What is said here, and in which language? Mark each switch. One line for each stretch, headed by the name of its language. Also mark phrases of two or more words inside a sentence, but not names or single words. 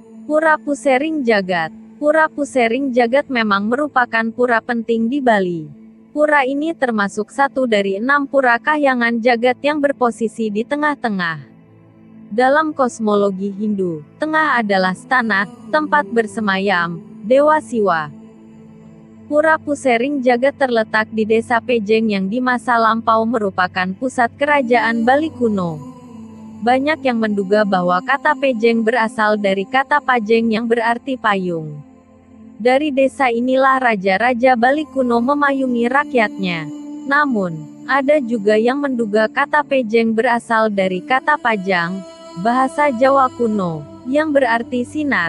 Indonesian: Pura Pusering Jagat. Pura Pusering Jagat memang merupakan pura penting di Bali. Pura ini termasuk satu dari 6 pura kahyangan jagat yang berposisi di tengah-tengah. Dalam kosmologi Hindu, tengah adalah stana, tempat bersemayam Dewa Siwa. Pura Pusering Jagat terletak di Desa Pejeng yang di masa lampau merupakan pusat kerajaan Bali kuno. Banyak yang menduga bahwa kata Pejeng berasal dari kata Pajeng yang berarti payung. Dari desa inilah raja-raja Bali kuno memayungi rakyatnya. Namun, ada juga yang menduga kata Pejeng berasal dari kata Pajang, bahasa Jawa kuno, yang berarti sinar.